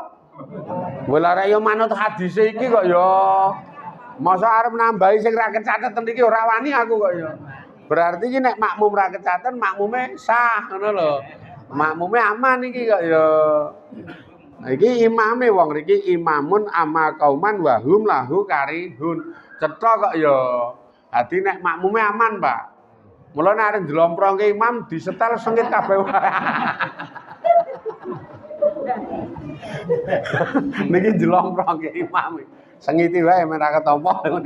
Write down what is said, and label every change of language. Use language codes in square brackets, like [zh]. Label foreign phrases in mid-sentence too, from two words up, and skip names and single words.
[jv] Wala ra ya manut hadis iki kok ya. Masa arep nambahi sing ra kecatet niki ora wani aku kok ya. Berarti iki nek makmum ra kecatet makmume sah ngono lho. Makmume aman iki kok ya. Iki imame wong niki [ar] إمامٌ أمَّ قوماً وهم له كارهون. [jv] Cetha kok ya. Dadi nek makmume aman, Pak. Mula nek arep njlomprongke imam disetel sengit kabeh. Niki njlomprongke imam. Sengiti wae men ra ketampa ngene.